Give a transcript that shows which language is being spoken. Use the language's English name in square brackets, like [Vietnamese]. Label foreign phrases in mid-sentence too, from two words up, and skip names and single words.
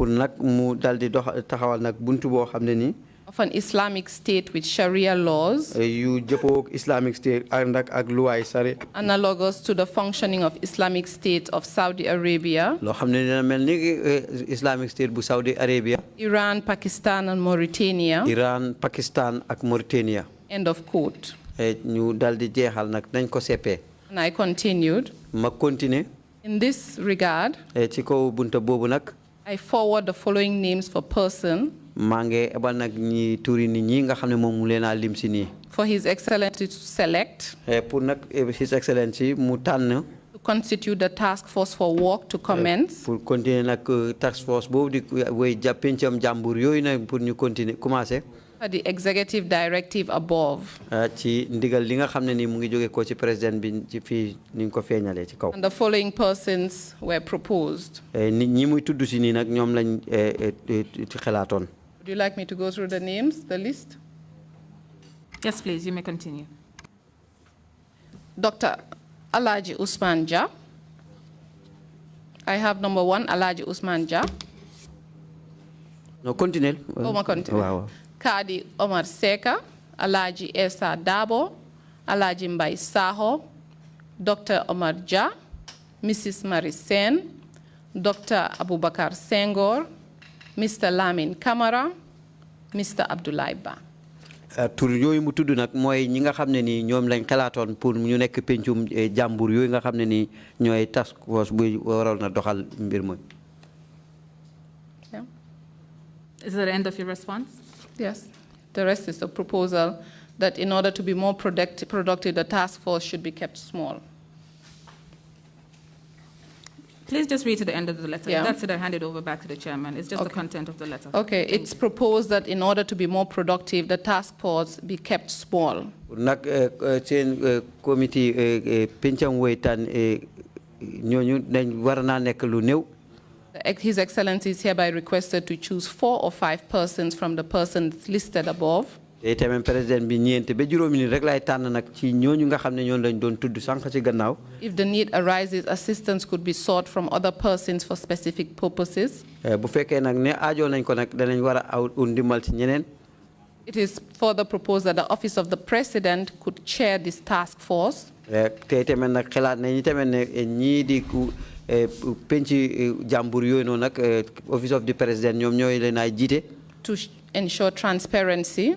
[English] of an Islamic state with Sharia laws analogous to the functioning of Islamic State of Saudi Arabia, Iran, Pakistan, and Mauritania. End of quote. [Wolof] ñu daldi jeexal nag nañ ko seppee. [English] And I continued. [Wolof] Ma continue. [English] In this regard, [Wolof] ci kaw bunta boobu nag. [English] I forward the following names for person. [Wolof] maa ngi ebal nag ñi turi ni ñi nga xam ne moom mu leen a lim si nii. [English] For His Excellency to select. [Wolof] Pour nag His Excellency mu tànn. [English] To constitute the task force for work to commence. [French] Pour continuer [Wolof] nag [English] task force [Wolof] boobu di way pencam jàmbur yooyu nag pour ñu [French] continuer commencer. [English] The executive directive above. [Wolof] ci ndigal li nga xam ne ni mu ngi jóge ko ci président bi ci fii ni ko feeñalee ci kaw. [English] And the following persons were proposed. [Wolof] nit ñi muy tudd si nii nag ñoom lañ ci xalaatoon. [English] Would you like me to go through the names, the list? Yes, please, you may continue. Dr. Alaji Usman Jah. I have number 1, Alaji Usman Jah. No, continue. [Wolof] Ma continue. [English] Wow. Kadi Omar Seka, Alaji Esa Dabo, Alaji Mbai Saho, Dr. Omar Jah, Mrs. Marisen, Dr. Abubakar Senghor, Mr. Lamin Kamara, Mr. Abdoulaye Ba. [Wolof] tur yooyu mu tudd nag mooy ñi nga xam ne ni ñoom lañ xalaatoon pour ñu nekk pencum jàmbur yooyu nga xam ne ni ñooy [English] task force [Wolof] buy waral na doxal mbir mi. [English] Is that the end of your response? Yes. The rest is a proposal that in order to be more productive, the task force should be kept small. Please just read to the end of the letter. Yeah. That's it. I hand it over back to the chairman. It's just the Okay. content of the letter. Okay, it's proposed that in order to be more productive, the task force be kept small. [Wolof] nag seen comité pencam woytaan ñooñu dañ war naa nekk lu néew. [English] His Excellency is hereby requested to choose 4 or 5 persons from the persons listed above. [Wolof] tamit président bi ñeent ba juróomi nit rek laay tànn nag ci ñooñu nga xam ne ñoom lañ doon tudd sànq ci gannaaw. [English] If the need arises, assistance could be sought from other persons for specific purposes. [Wolof] bu fekkee nag ne aajoo nañ ko nag danañ war a aw ndimbal ci ñeneen. [English] It is further proposed that the office of the president could chair this task force. [Wolof] te tamit nag xalaat nañu tamit ne ñii di penc jàmbur yooyu noonu nag [English] office of the president [Wolof] ñoom ñooy leen ay jiite. [English] To ensure transparency.